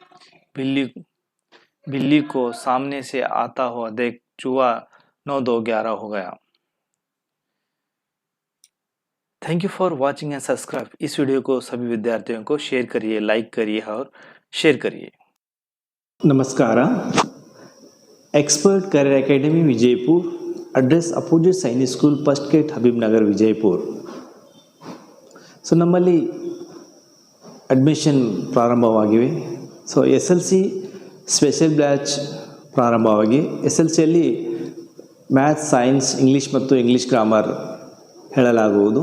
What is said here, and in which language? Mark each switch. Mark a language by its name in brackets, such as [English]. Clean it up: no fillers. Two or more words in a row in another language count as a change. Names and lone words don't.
[Hindi] बिल्ली को सामने से आता हुआ देख चूहा 9-2-11 हो गया। [English] thank you for watching and subscribe. [Hindi] इस वीडियो को सभी विद्यार्थियों को शेयर करिए, लाइक करिए और शेयर करिए। [Kannada] ನಮಸ್ಕಾರ. [English] ಎಕ್ಸ್ಪರ್ಟ್ ಕರಿಯರ್ ಅಕಾಡೆಮಿ ವಿಜಯಪುರ address opposite ಸೈನಿಕ್ ಸ್ಕೂಲ್ first gate ಹಬೀಬ್ ನಗರ್ ವಿಜಯಪುರ್. [Kannada] ಸೊ ನಮ್ಮಲ್ಲಿ ಅಡ್ಮಿಷನ್ ಪ್ರಾರಂಭವಾಗಿವೆ. ಸೊ SLC [English] special batch [Kannada] ಪ್ರಾರಂಭವಾಗಿ SLCಯಲ್ಲಿ ಮ್ಯಾಥ್ಸ್, ಸೈನ್ಸ್, ಇಂಗ್ಲೀಷ್ ಮತ್ತು [English] English grammar [Kannada] ಹೇಳಲಾಗುವುದು.